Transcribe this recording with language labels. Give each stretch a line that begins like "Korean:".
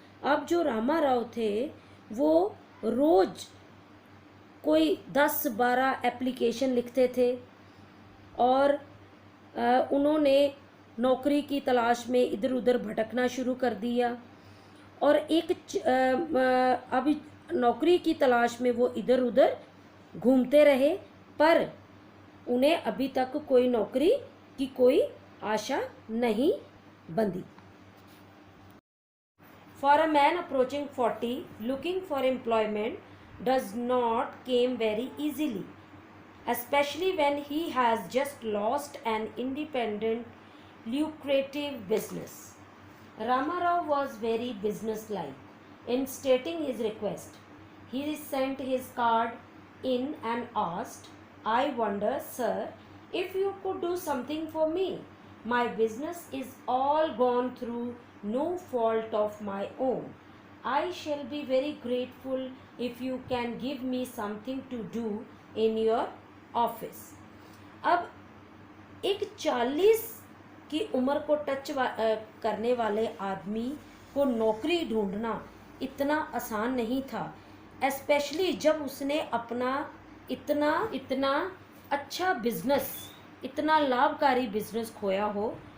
Hindi: अब जो रामाराव थे वो रोज कोई 10-12 एप्लीकेशन लिखते थे, और उन्होंने नौकरी की तलाश में इधर उधर भटकना शुरू कर दिया। और एक अभी नौकरी की तलाश में वो इधर उधर घूमते रहे, पर उन्हें अभी तक कोई नौकरी की कोई आशा नहीं बंधी।
English: For a man approaching 40, looking for employment does not come very easily, especially when he has just lost an independent, lucrative business. Ramarao was very businesslike. In stating his request, he sent his card in and asked, "I wonder, sir, if you could do something for me. My business is all gone through no fault of my own. I shall be very grateful if you can give me something to do in your office."
Hindi: अब एक 40 की उम्र को touch करने वाले आदमी को नौकरी ढूंढना इतना आसान नहीं था, एस्पेशली जब उसने अपना इतना इतना अच्छा बिजनेस, इतना लाभकारी बिजनेस खोया हो।